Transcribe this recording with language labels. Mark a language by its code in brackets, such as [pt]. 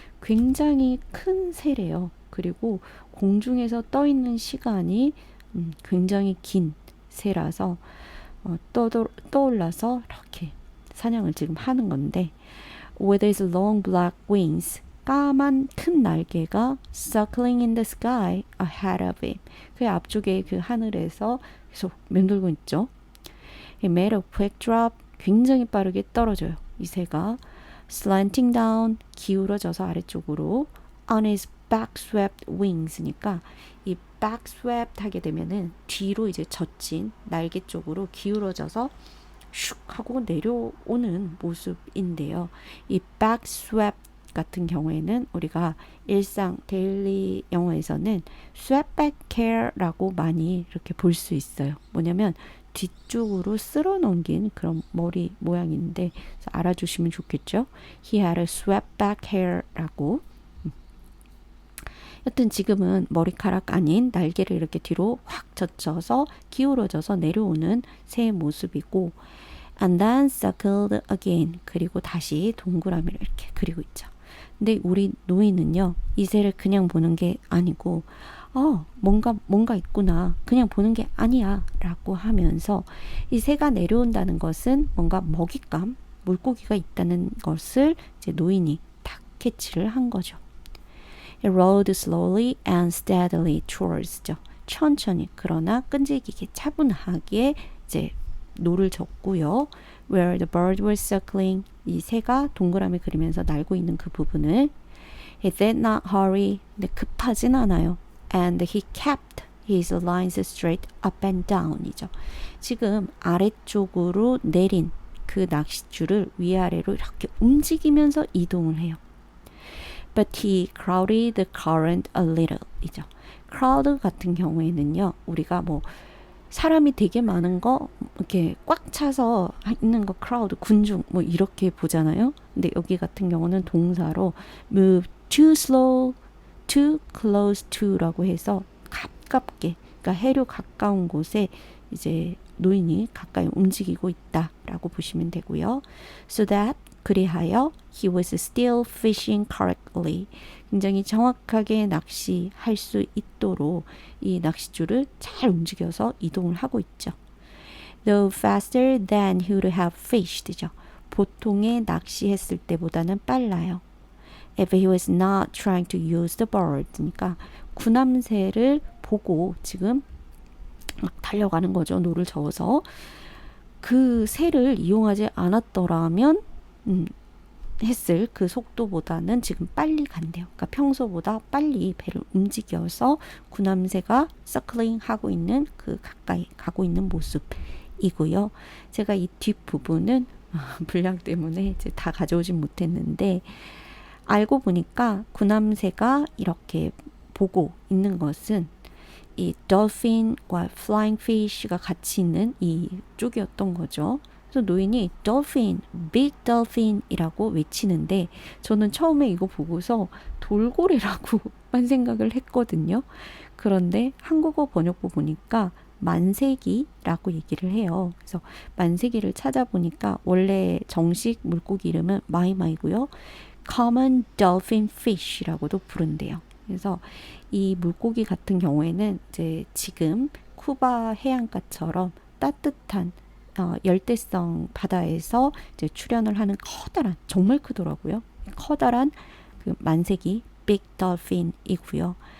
[ko] 굉장히 큰 새래요. 그리고 공중에서 떠 있는 시간이 굉장히 긴 새라서 떠올라서 이렇게 사냥을 지금 하는 건데 [en] with his long black wings [ko] 까만 큰 날개가 [en] circling in the sky ahead of him [ko] 그 앞쪽에 그 하늘에서 계속 맴돌고 있죠. [en] He made a quick drop [ko] 굉장히 빠르게 떨어져요. 이 새가 [en] slanting down [ko] 기울어져서 아래쪽으로 [en] on his back-swept wings [ko] 니까 이 back-swept 하게 되면은 뒤로 이제 젖힌 날개 쪽으로 기울어져서 슉 하고 내려오는 모습인데요. 이 back-swept 같은 경우에는 우리가 일상 데일리 영어에서는 swept back hair라고 많이 이렇게 볼 수 있어요. 뭐냐면 뒤쪽으로 쓸어 넘긴 그런 머리 모양인데 알아주시면 좋겠죠. [en] He had a swept back hair라고. [ko] 여튼 지금은 머리카락 아닌 날개를 이렇게 뒤로 확 젖혀서 기울어져서 내려오는 새의 모습이고 [en] and then circled again [ko] 그리고 다시 동그라미를 이렇게 그리고 있죠. 근데 우리 노인은요 이 새를 그냥 보는 게 아니고 뭔가 있구나 그냥 보는 게 아니야 라고 하면서 이 새가 내려온다는 것은 뭔가 먹잇감 물고기가 있다는 것을 이제 노인이 딱 캐치를 한 거죠. [en] It rode slowly and steadily towards죠. [ko] 천천히 그러나 끈질기게 차분하게 이제 노를 젓고요. [en] Where the bird was circling [ko] 이 새가 동그라미 그리면서 날고 있는 그 부분을 [en] He did not hurry [ko] 근데 급하진 않아요. [en] And he kept his lines straight up and down이죠. [ko] 지금 아래쪽으로 내린 그 낚싯줄을 위아래로 이렇게 움직이면서 이동을 해요. [en] But he crowded the current a little 이죠. [ko] crowd 같은 경우에는요. 우리가 뭐 사람이 되게 많은 거 이렇게 꽉 차서 있는 거 crowd 군중 뭐 이렇게 보잖아요. 근데 여기 같은 경우는 동사로 [en] move too slow, too close to [ko] 라고 해서 가깝게 그러니까 해류 가까운 곳에 이제 노인이 가까이 움직이고 있다라고 보시면 되고요. [en] So that [ko] 그리하여 [en] he was still fishing correctly. [ko] 굉장히 정확하게 낚시할 수 있도록 이 낚싯줄을 잘 움직여서 이동을 하고 있죠. [en] Though faster than he would have fished죠. [ko] 보통의 낚시했을 때보다는 빨라요. [en] If he was not trying to use the bird. [ko] 그러니까 군함새를 보고 지금 막 달려가는 거죠. 노를 저어서. 그 새를 이용하지 않았더라면 했을 그 속도보다는 지금 빨리 간대요. 그러니까 평소보다 빨리 배를 움직여서 군함새가 서클링 하고 있는 그 가까이 가고 있는 모습이고요. 제가 이 뒷부분은 분량 때문에 이제 다 가져오진 못했는데 알고 보니까 군함새가 이렇게 보고 있는 것은 이 dolphin과 flying fish가 같이 있는 이 쪽이었던 거죠. 그래서 노인이 dolphin, big dolphin이라고 외치는데 저는 처음에 이거 보고서 돌고래라고만 생각을 했거든요. 그런데 한국어 번역본 보니까 만세기라고 얘기를 해요. 그래서 만세기를 찾아보니까 원래 정식 물고기 이름은 마이마이고요. common dolphin fish라고도 부른대요. 그래서 이 물고기 같은 경우에는 이제 지금 쿠바 해안가처럼 따뜻한 열대성 바다에서 이제 출현을 하는 커다란 정말 크더라고요. 커다란 그 만세기 big dolphin이고요.